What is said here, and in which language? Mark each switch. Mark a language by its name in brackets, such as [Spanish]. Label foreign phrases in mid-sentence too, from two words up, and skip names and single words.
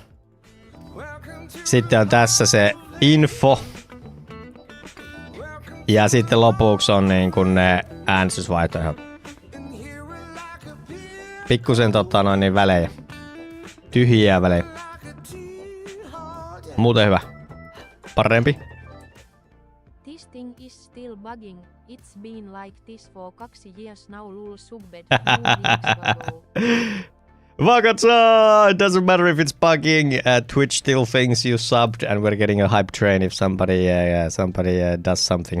[Finnish] Sitten on tässä se info. Ja sitten lopuksi on niin kuin ne äänestysvaihtoehdot. Pikkusen niin välejä. Tyhjiä välejä. Muuten hyvä. Parempi. [English] This thing is still bugging. It's been like this for 2 years now. Lul subbed. Vakatsa! It doesn't matter if it's bugging. Twitch still thinks you subbed, and we're getting a hype train if somebody does something.